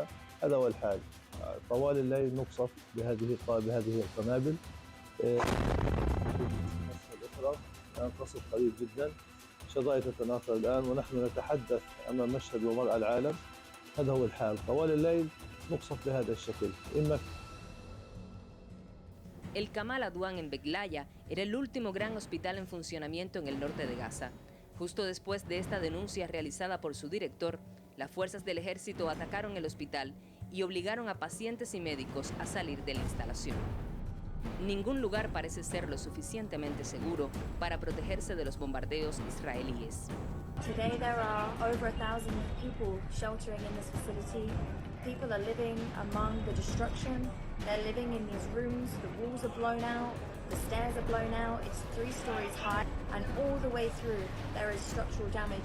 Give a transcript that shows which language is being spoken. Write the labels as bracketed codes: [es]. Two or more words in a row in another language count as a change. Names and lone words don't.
[ar] هذا هو الحال، طوال الليل نقصف بهذه القنابل. الأخرى الآن قصف قريب جدا، شظايا تتناثر الآن ونحن نتحدث أمام مشهد ومرأى العالم. هذا هو الحال، طوال الليل نقصف بهذا الشكل. [es] El Kamal Adwan en Beglaya era el último gran hospital en funcionamiento en el norte de Gaza. Justo después de esta denuncia realizada por su director, las fuerzas del ejército atacaron el hospital y obligaron a pacientes y médicos a salir de la instalación. Ningún lugar parece ser lo suficientemente seguro para protegerse de los bombardeos israelíes. [en] Today there are over 1,000 people sheltering in this facility. People are living among the destruction. They're living in these rooms. The walls are blown out. The stairs are blown out. It's 3 stories high, and all the way through there is structural damage.